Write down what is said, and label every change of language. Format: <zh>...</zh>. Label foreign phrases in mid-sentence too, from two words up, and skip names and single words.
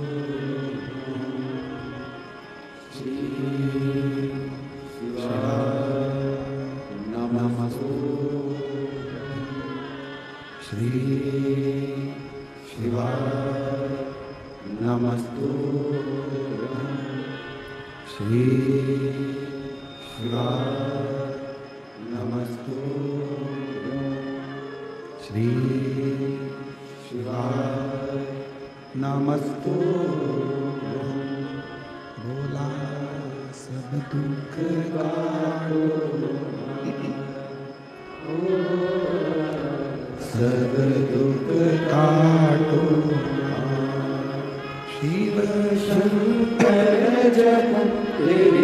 <sa>श्री श्री शिवाय नमस्तुभ्यं श्री शिवाय नमस्तुभ्यं श्री शिवाय</sa> <hi>नमस्तुभ्यं भोला सब दुख काटो सब दुख काटो शिव शंकर जप तेरे</hi>